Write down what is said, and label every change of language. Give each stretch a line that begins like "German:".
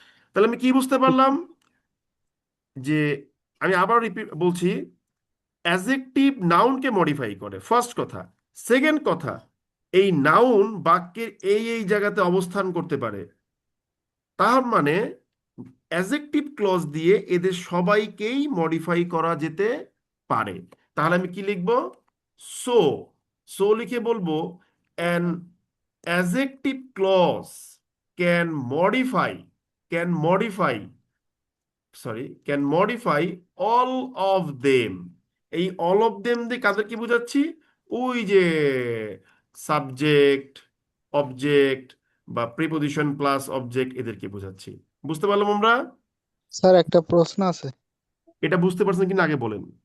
Bangla: তাহলে আমি কি বুঝতে পারলাম যে, আমি আবার রিপিট বলছি, অ্যাডজেক্টিভ নাউনকে মডিফাই করে, ফার্স্ট কথা। সেকেন্ড কথা, এই নাউন বাক্যের এই জায়গাতে অবস্থান করতে পারে। তার মানে অ্যাডজেক্টিভ ক্লজ দিয়ে এদের সবাইকেই মডিফাই করা যেতে পারে। তাহলে আমি কি লিখবো?
English: so, so
Bangla: লিখে বলবো
English: An adjective clause can modify can modify can modify all of them।
Bangla: এই
English: all of them
Bangla: দিয়ে কাদের কি বোঝাচ্ছি? ওই যে সাবজেক্ট, অবজেক্ট বা প্রিপোজিশন প্লাস অবজেক্ট এদেরকে বোঝাচ্ছি। বুঝতে পারলাম আমরা? স্যার একটা প্রশ্ন আছে। এটা বুঝতে পারছেন কিনা আগে বলেন।